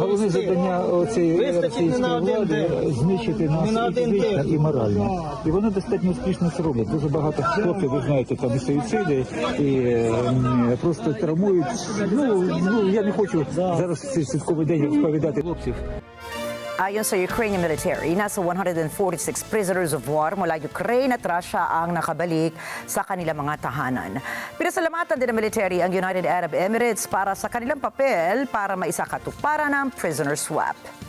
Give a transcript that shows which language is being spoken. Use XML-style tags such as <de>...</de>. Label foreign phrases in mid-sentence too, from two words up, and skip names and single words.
<uk>головне завдання цієї Вистачить не на російської один влади день. знищити нас Не на і один фізично, день. і морально. І вони достатньо успішно це роблять. Дуже багато хлопців, ви знаєте, там і суїциди, і просто травмують. Ну я не хочу зараз в цей святковий день розповідати хлопців.</uk> <tl>Ayon sa</tl> <en>Ukrainian military,</en> <tl>nasa 146</tl> <en>prisoners of war</en> <tl>mula Ukraine at Russia ang nakabalik sa kanilang mga tahanan. Pinasalamatan din ng military ang United Arab Emirates para sa kanilang papel para maisakatuparan ng</tl> <en>prisoner swap.</en>